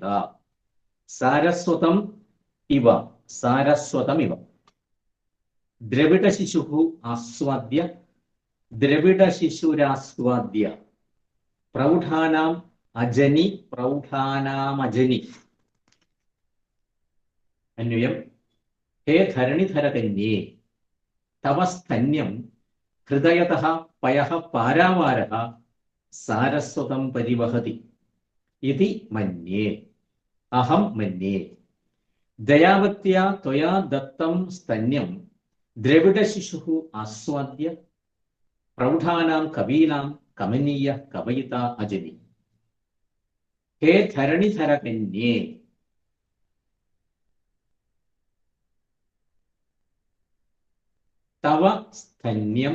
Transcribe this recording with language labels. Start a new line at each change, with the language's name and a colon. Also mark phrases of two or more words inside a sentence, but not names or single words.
Sanskrit: സാരസ്വതം ഇവ സാരസ്വതമിവ ദ്രവിഡ ശിശു ആസ്വാദ്യ ദ്രവിഡ ശിശുരാസ്വാദ്യ പ്രൗഢാനാം അജനി പ്രൗഢാനാമജനി. അന്വയം. ഹേ ധരണിധര കന്യേ തവ സ്തന്യം ഹൃദയതഃ പയഃ പാരാവാരഃ സാരസ്വതം പരിവഹതി ഇതി മന്യേ അഹം മന്യേ. ദയാവത്യ ത്വയാ ദത്തം സ്തന്യം ദ്രവിഡ ശിശുഃ ആസ്വാദ്യ പ്രൗഢാനാം കവീനാം കമനീയ കവയിത അജനി. ഹേ ധരണിധര കന്യേ തവ സ്തന്യം.